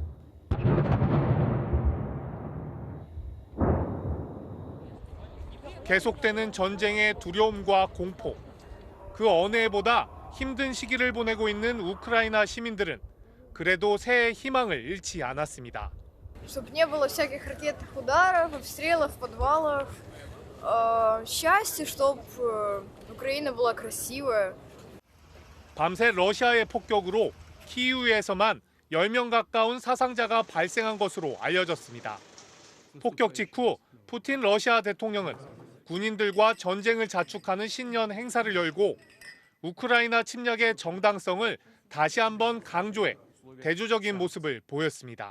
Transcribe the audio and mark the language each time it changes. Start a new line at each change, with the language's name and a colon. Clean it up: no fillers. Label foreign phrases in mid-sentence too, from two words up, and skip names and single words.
Korean: 계속되는 전쟁의 두려움과 공포, 그 어느 해보다 힘든 시기를 보내고 있는 우크라이나 시민들은 그래도 새해 희망을 잃지 않았습니다.
Russian: Чтобы не было всяких ракетных ударов, обстрелов, подвалов. Счастье, чтобы Украина была красивая.
Korean: 밤새 러시아의 폭격으로 키이우에서만 10명 가까운 사상자가 발생한 것으로 알려졌습니다. 폭격 직후 푸틴 러시아 대통령은 군인들과 전쟁을 자축하는 신년 행사를 열고 우크라이나 침략의 정당성을 다시 한번 강조해 대조적인 모습을 보였습니다.